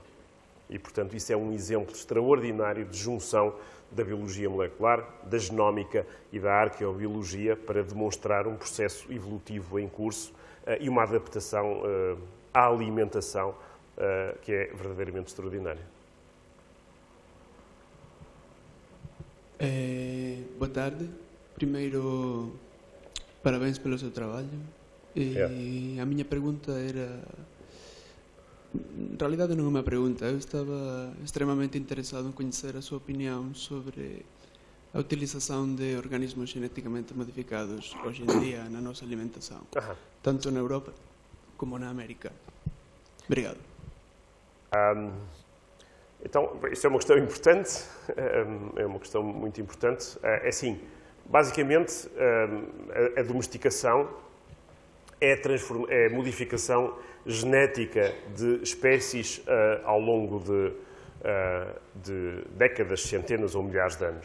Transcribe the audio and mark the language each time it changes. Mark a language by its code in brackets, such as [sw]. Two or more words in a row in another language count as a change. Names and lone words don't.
[pt] E, portanto, isso é um exemplo extraordinário de junção da biologia molecular, da genómica e da arqueobiologia para demonstrar um processo evolutivo em curso e uma adaptação à alimentação que é verdadeiramente extraordinária. Boa tarde. Primeiro, parabéns pelo seu trabalho. A minha pergunta era... [gl] En realidade non é unha pregunta. Eu estaba extremamente interesado en coñecer a súa opinión sobre a utilización de organismos genéticamente modificados hoxe en día na nosa alimentación, tanto na Europa como na América. [pt] Obrigado. Então, isso é uma questão importante, é uma questão muito importante. É assim, basicamente, a domesticação é a modificação genética de espécies ao longo de décadas, centenas ou milhares de anos.